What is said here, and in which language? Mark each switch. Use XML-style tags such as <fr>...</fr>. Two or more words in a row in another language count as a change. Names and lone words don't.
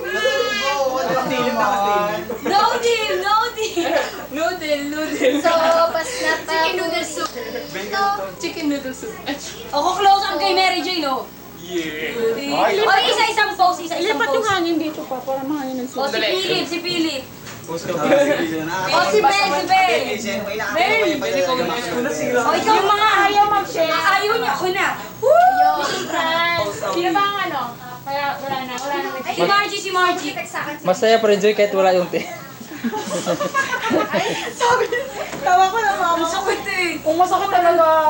<en>No deal, no deal. Noodle, noodle.</en> <tl>So, pas na pa.</tl> <en>Chicken noodle soup. Chicken noodle soup.</en> <tl>Ako close ang kay Mary Jane, no?</tl> <en>Yeah.</en> <tl>O, isa-isang pose, isa-isang pose. Lipat yung hangin dito pa para mahangin ng O, si Philip, si Philip. O, si Bel, Bel, si Bel. O, ikaw yung mga ayaw mag-share. Ayaw niya, ako na. Woo! Sino ba ang ano? Kaya wala na Si Margie, si Margie. Masaya pa rin, Joy, kahit wala yung te. Tawa ko na mama. Masakit eh. Kung masakit talaga.</tl>